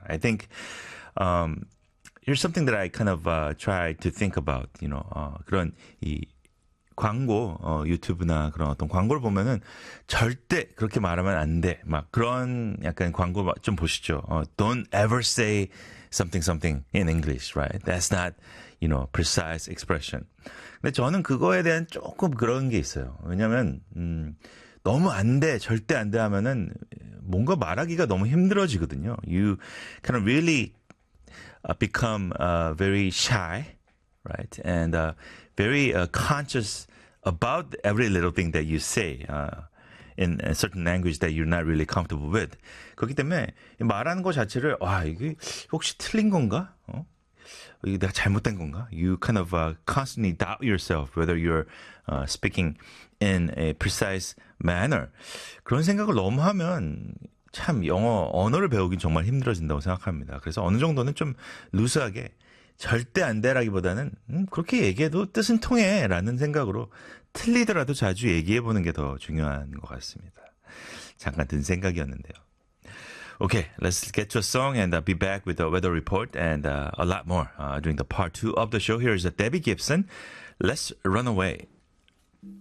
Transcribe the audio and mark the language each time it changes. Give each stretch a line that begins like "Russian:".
English: I think here's something that I kind of try to think about.
Korean: You know, 그런 이 광고 유튜브나 그런 어떤 광고를 보면은 절대 그렇게 말하면 안 돼. 막 그런 약간 광고 좀 보시죠.
English: Don't ever say something something in English, right? That's not, you know, precise expression.
Korean: 근데 저는 그거에 대한 조금 그런 게 있어요. 왜냐면 너무 안 돼, 절대 안 돼 하면은 뭔가 말하기가 너무 힘들어지거든요.
English: You kind of really become very shy, right? And very conscious about every little thing that you say in a certain language that you're not really comfortable with.
Korean: 그렇기 때문에 말하는 것 자체를 와, 이게 혹시 틀린 건가? 이게 내가 잘못된 건가?
English: You kind of constantly doubt yourself whether you're speaking in a precise manner.
Korean: 그런 생각을 너무 하면 참 영어, 언어를 배우기 정말 힘들어진다고 생각합니다. 그래서 어느 정도는 좀 루스하게 절대 안 되라기보다는 그렇게 얘기해도 뜻은 통해라는 생각으로 틀리더라도 자주 얘기해보는 게 더 중요한 것 같습니다. 잠깐 든 생각이었는데요.
English: Okay, let's get to a song and be back with the weather report and a lot more during the part 2 of the show. Here is Debbie Gibson, Let's Run Away.